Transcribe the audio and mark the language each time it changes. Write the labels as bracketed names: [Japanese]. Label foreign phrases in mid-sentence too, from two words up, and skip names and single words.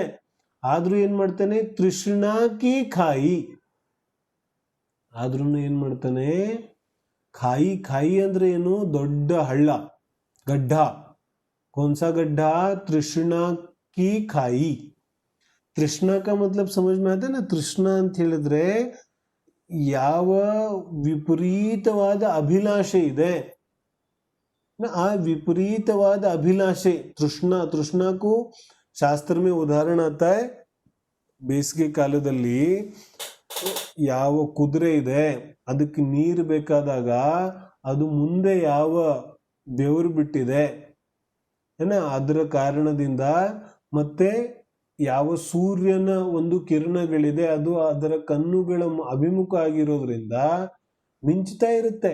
[Kannada] ಆದ್ರೂ ಏನ್ ಮಾಡ್ತಾನೆ, [Hindi] तृष्णा की खाई, [Kannada] ಆದ್ರೂ ಏನ್ ಮಾಡ್ತಾನೆ, ಖಾಯಿ. ಖಾಯಿ ಅಂದ್ರೆ ಏನು, ದೊಡ್ಡ ಹಳ್ಳ, ಗಡ್ಡ. [Hindi] कौनसा गड्ढा, तृष्णा की खाई. ತೃಷ್ಣಾ का मतलब समझ में आता है ना. [Kannada] ತೃಷ್ಣಾ ಅಂತ ಹೇಳಿದ್ರೆ ಯಾವ ವಿಪರೀತವಾದ ಅಭಿಲಾಷೆ ಇದೆ, ಆ ವಿಪರೀತವಾದ ಅಭಿಲಾಷೆ ತೃಷ್ಣಾ. [Hindi] तृष्णा को ಶಾಸ್ತ್ರ में ಉದಾಹರಣೆ आता है. [Kannada] ಬೇಸಿಗೆ ಕಾಲದಲ್ಲಿ ಯಾವ ಕುದುರೆ ಇದೆ ಅದಕ್ಕೆ ನೀರು ಬೇಕಾದಾಗ ಅದು ಮುಂದೆ ಯಾವ ಬೆವರು ಬಿಟ್ಟಿದೆ ಅದರ ಕಾರಣದಿಂದ, ಮತ್ತೆ ಯಾವ ಸೂರ್ಯನ ಒಂದು ಕಿರಣಗಳಿದೆ ಅದು ಅದರ ಕಣ್ಣುಗಳ ಅಭಿಮುಖ ಆಗಿರೋದ್ರಿಂದ ಮಿಂಚ್ತಾ ಇರುತ್ತೆ.